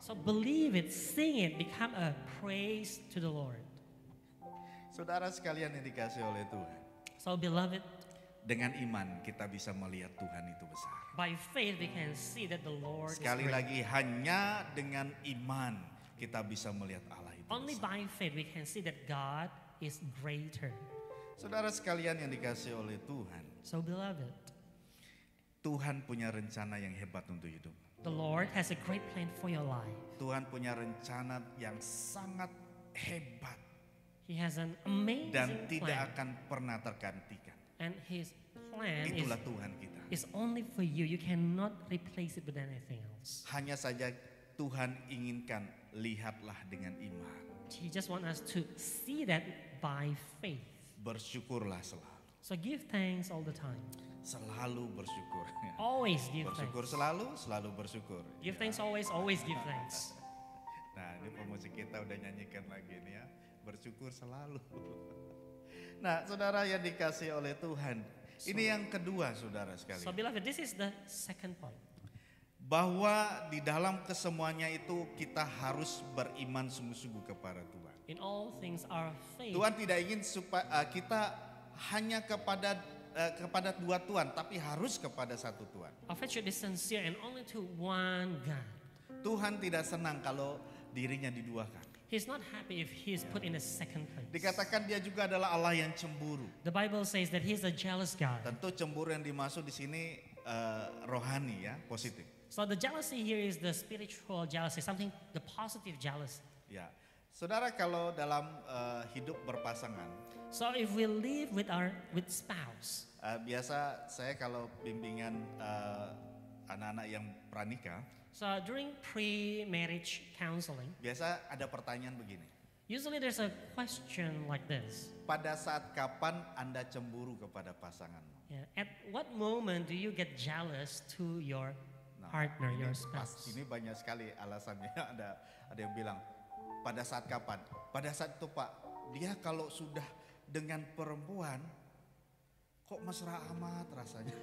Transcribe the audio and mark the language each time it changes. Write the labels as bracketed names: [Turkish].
[English] So believe it, sing it, become a praise to the Lord. [Indonesian] Saudara sekalian yang dikasih oleh Tuhan, [English] So beloved, [Indonesian] dengan iman kita bisa melihat Tuhan itu besar. [English] by faith we can see that the Lord [Indonesian] Sekali [English] is great. [Indonesian] lagi, hanya dengan iman kita bisa melihat Allah itu [English] Only [Indonesian] besar. [English] by faith we can see that God is greater. [Indonesian] Saudara sekalian yang dikasih oleh Tuhan, [English] So beloved, [Indonesian] Tuhan punya rencana yang hebat untuk hidup. [English] the Lord has a great plan for your life. [Indonesian] Tuhan punya rencana yang sangat hebat [English] He has an amazing [Indonesian] dan tidak akan pernah tergantikan. [English] And His plan [Indonesian] Itulah Tuhan kita. [English] is only for you. You cannot replace it with anything else. [Indonesian] Hanya saja Tuhan inginkan lihatlah dengan iman. [English] He just wants us to see that by faith. [Indonesian] Bersyukurlah selalu. [English] So give thanks all the time. [Indonesian] Selalu bersyukur. [English] Always give [Indonesian] Bersyukur [English] thanks. [Indonesian] selalu bersyukur. [English] Give thanks always give thanks. [Indonesian] Nah, ini pemusik kita udah nyanyikan lagi nih ya. Bersyukur selalu. Nah, saudara yang dikasih oleh Tuhan, ini yang kedua saudara [English] So [Indonesian] sekalian. [English] beloved, this is the second point. [Indonesian] Bahwa di dalam kesemuanya itu kita harus beriman sungguh-sungguh kepada Tuhan. [English] In all things our faith. [Indonesian] Tuhan tidak ingin supaya kita hanya kepada dua Tuhan, tapi harus kepada satu Tuhan. [English] Our faith should be sincere and only to one God. [Indonesian] Tuhan tidak senang kalau dirinya diduakan. [English] He's not happy if he is put in a second place. [Indonesian] Dikatakan dia juga adalah Allah yang cemburu. [English] The Bible says that he's a jealous God. [Indonesian] Tentu cemburu yang dimaksud di sini rohani ya, positif. [English] So the jealousy here is the spiritual jealousy, something the positive jealousy. [Indonesian] Ya, saudara kalau dalam hidup berpasangan, [English] So if we live with spouse, [Indonesian] biasa saya kalau bimbingan anak-anak yang pranikah, [English] so during pre-marriage counseling, [Indonesian] biasa ada pertanyaan begini. [English] usually there's a question like this. [Indonesian] Pada saat kapan Anda cemburu kepada pasanganmu? [English] Yeah. At what moment do you get jealous to your [Indonesian] Nah, [English] partner, [Indonesian] ini [English] your [Indonesian] pas, [English] spouse? [Indonesian] ini banyak sekali alasannya. Ada yang bilang, pada saat kapan? Pada saat itu Pak, dia kalau sudah dengan perempuan, kok mesra amat rasanya.